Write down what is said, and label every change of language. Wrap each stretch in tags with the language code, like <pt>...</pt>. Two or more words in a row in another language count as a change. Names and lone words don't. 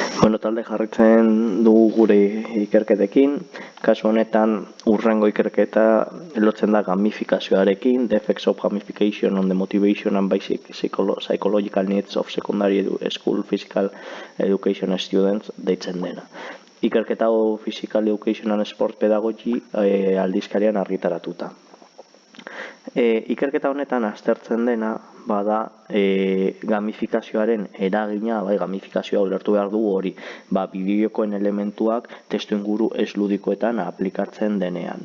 <eu>Talde jarraitzen dugu gure ikerketekin. Kasu honetan hurrengo ikerketa lotzen da gamifikazioarekin,</eu> <en>the effects of gamification on the motivation and basic psychological needs of secondary school physical education students</en> <eu>deitzen dena. Ikerketa hau Physical Education and Sport Pedagogy aldizkarian argitaratuta. Ikerketa honetan aztertzen dena bada gamifikazioaren eragina, gamifikazioa ulertu behar dugu hori, bideojokoen elementuak testuinguru ez ludikoetan aplikatzen denean.</eu>